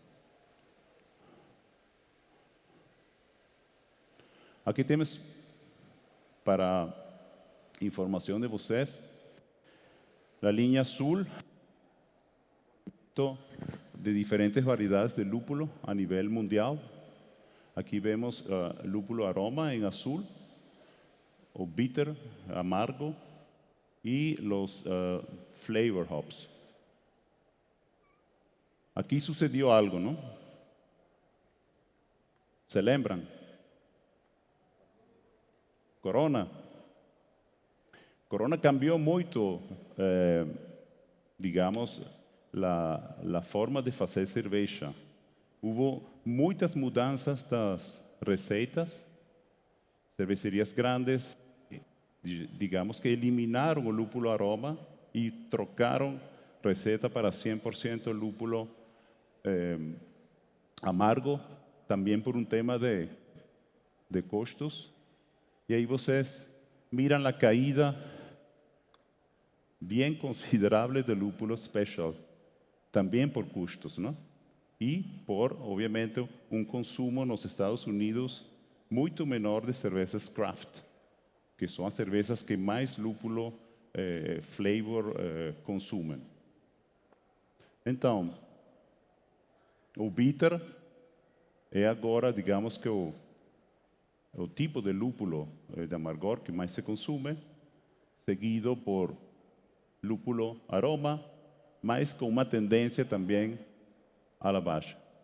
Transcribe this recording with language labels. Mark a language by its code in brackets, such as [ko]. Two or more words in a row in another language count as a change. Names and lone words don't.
[pt] Aqui temos, para informação de vocês, a linha azul de diferentes variedades de lúpulo a nível mundial. Aqui vemos lúpulo aroma em azul, o bitter, amargo, e os [en] flavor hops. [es] Aqui sucedió algo, ¿no? ¿Se lembran? Corona. Corona cambió mucho, digamos, la forma de [pt] fazer cerveja. Hubo muitas mudanças das receitas. [es] Cervecerías grandes, digamos que eliminaron el lúpulo aroma y trocaron receta para 100% lúpulo amargo, también por un tema de costos. Y ahí vocês miran la caída bien considerable de lúpulo special, también por custos, ¿no? Y por, obviamente, un consumo en los Estados Unidos [pt] muito menor [es] de cervezas craft, [pt] que são as [es] cervezas [pt] que mais lúpulo flavor consumem. Então, o bitter é agora, digamos que o tipo de lúpulo de amargor que mais se consome, seguido por lúpulo aroma, mas com uma tendência também [es] a la [pt] baixa.